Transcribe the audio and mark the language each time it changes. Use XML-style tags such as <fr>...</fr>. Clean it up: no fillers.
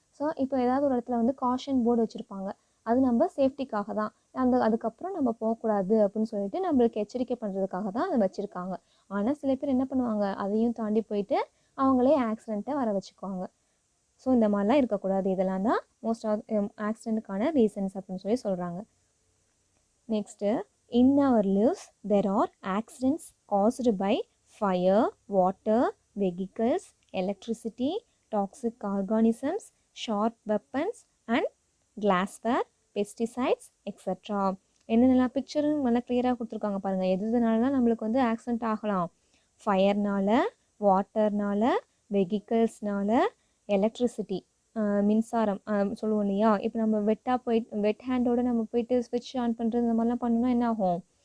<ta>So இப்போ ஏதாவது ஒரு இடத்துல வந்து காஷன் போர்டு வச்சுருப்பாங்க, அது நம்ம சேஃப்டிக்காக தான், அதுக்கப்புறம் நம்ம போகக்கூடாது அப்படின்னு சொல்லிட்டு நம்மளுக்கு எச்சரிக்கை பண்ணுறதுக்காக தான் அதை வச்சுருக்காங்க. ஆனால் சில பேர் என்ன பண்ணுவாங்க, அதையும் தாண்டி போயிட்டு அவங்களே ஆக்சிடெண்ட்டை வர வச்சுக்குவாங்க. ஸோ இந்த மாதிரிலாம் இருக்கக்கூடாது. இதெல்லாம் தான் மோஸ்ட் ஆஃப் ஆக்சிடெண்ட்டுக்கான ரீசன்ஸ் அப்படின்னு சொல்லி சொல்கிறாங்க. Next,</ta> <en>in our lives there are accidents caused by fire, water, vehicles, electricity, toxic organisms, sharp weapons and glassware, pesticides, etc.</en> <ta>என்னென்னலாம் பிக்சரும் நல்லா கிளியராக கொடுத்துருக்காங்க பாருங்கள். எதுனாலலாம் நம்மளுக்கு வந்து ஆக்சிடெண்ட் ஆகலாம்? ஃபயர்னால், வாட்டர்னால், வெஹிக்கிள்ஸ்னால், எலக்ட்ரிசிட்டி மின்சாரம் சொல்லுவோம் இல்லையா, இப்போ நம்ம வெட் ஹேண்டோடு நம்ம போயிட்டு ஸ்விட்ச் ஆன் பண்ணுறது இந்த மாதிரிலாம் பண்ணோம்னா என்ன ஆகும்?</ta>